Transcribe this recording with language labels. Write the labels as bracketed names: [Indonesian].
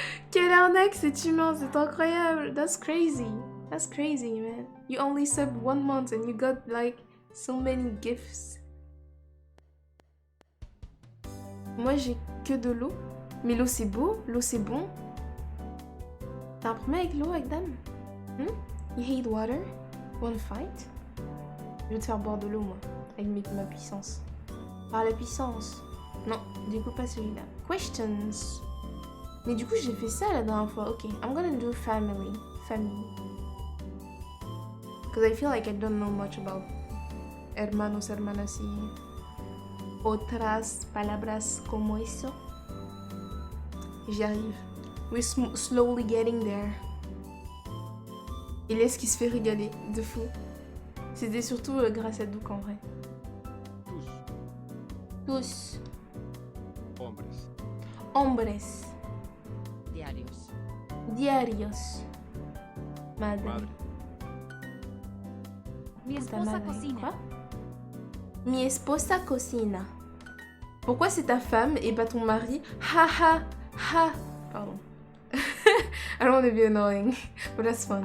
[French] Quelle arnaque, c'est humain, c'est incroyable. [English] That's crazy. That's crazy, man. You only subbed 1 month and you got like so many gifts. [French] Moi, j'ai que de l'eau. Mais l'eau, c'est beau. L'eau, c'est bon. T'as un problème avec l'eau, avec Dame? [English] You hate water? Wanna fight? [French] Je vais te faire boire de l'eau, moi. Avec ma puissance. Par la puissance. Non, du coup, pas celui-là. Questions. Mais du coup, j'ai fait ça la dernière fois. [English] Ok, I'm gonna do family. Family. Because I feel like I don't know much about [Spanish] hermanos, hermanas y otras palabras como eso. [French] J'y arrive. [English] We're slowly getting there. [French] Et laisse qui se fait régaler, de fou. C'était surtout grâce à Douk en vrai. Tous. [Spanish] Hombres. Hombres. Diarios. Diarios. Madre. Madre. Mi Ta esposa madre. cocina. Quoi? Mi esposa cocina. [French] Pourquoi c'est ta femme et pas ton mari? Ha ha ha. Pardon. [English] I don't want to be annoying, but that's fun.